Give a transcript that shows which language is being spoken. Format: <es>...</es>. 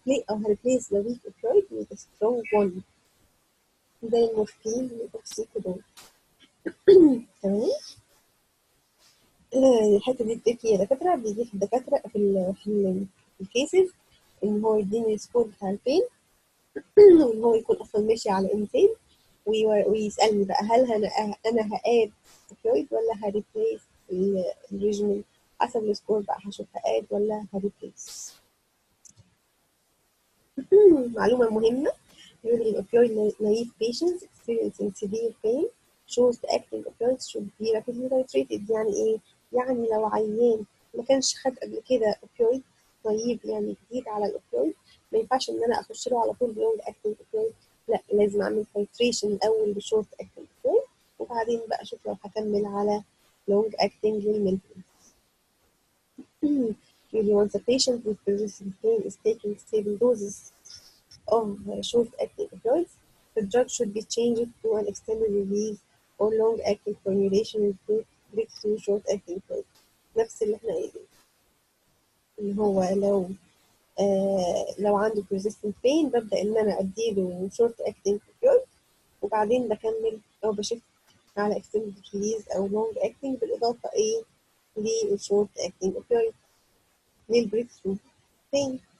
<en>هاريبليس the weak opioid with a strong one</en> <ar>زي المورفين والأوكسيكودون. تمام. الحتة دي بتحكي يا دكاترة، بيجي في الدكاترة في الكيسز إن هو يديني السكور بتاع البين وإن هو يكون أصلا ماشي على إنسان، ويسألني بقى هل أنا هقاد اوبيويد ولا هريبليس الريجيمين. حسب السكور بقى هشوف هقاد ولا هريبليس. معلومة مهمة، يقول لي</ar> <en>opioid naive patients experiencing severe pain short-acting opioids should be rapidly titrated.</en> <ar>يعني إيه؟ يعني لو عيان ما كانش خد قبل كده opioid نايف، يعني جديد على الأوبيويد، ما ينفعش إن أنا أخش له على طول بلونج acting opioid، لا، لازم أعمل titration الأول بشورت acting opioid وبعدين بقى أشوف لو هكمل على long acting للمينتنس.</ar> <en>Usually once a patient with persistent pain is taking stable doses of short-acting opioids, the drug should be changed to an extended release or long-acting formulation with breakthrough short-acting opioids.</en> <ar>نفس اللي احنا قايلين، اللي هو لو عنده persistent pain ببدأ إن أنا أديله short-acting opioid وبعدين بكمل أو بشفت على extended release أو long-acting بالإضافة للshort-acting opioid للbreakthrough pain.</ar>